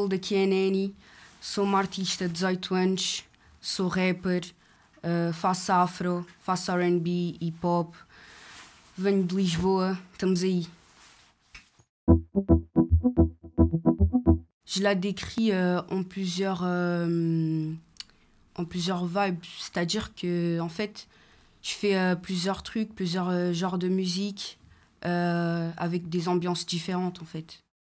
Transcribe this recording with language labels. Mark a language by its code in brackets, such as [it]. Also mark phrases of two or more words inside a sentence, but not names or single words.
[pt] Daqui é a NENNY. Sou uma artista de 18 anos, sou rapper, faço afro, faço R&B, hip-hop. Venho de Lisboa, estamos aí. [fr] Je la décris en plusieurs vibes, c'est-à-dire que en fait, je fais plusieurs trucs, plusieurs genres de musique avec des ambiances différentes en fait.